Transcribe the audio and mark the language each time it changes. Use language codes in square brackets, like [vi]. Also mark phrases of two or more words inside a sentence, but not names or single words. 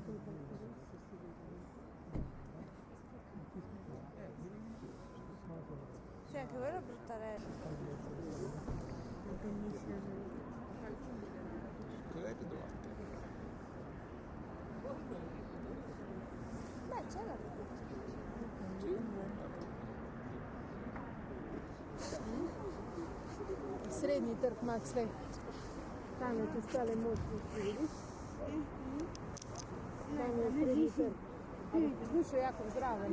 [it] Sì, anche quella è bruttarella. Cos'hai che trovato? Beh, c'è la Srednji trg Max Lej. [sl] Tam je čez tale most, vidiš? Tam je srednji trg. Dušo Jakov zraven.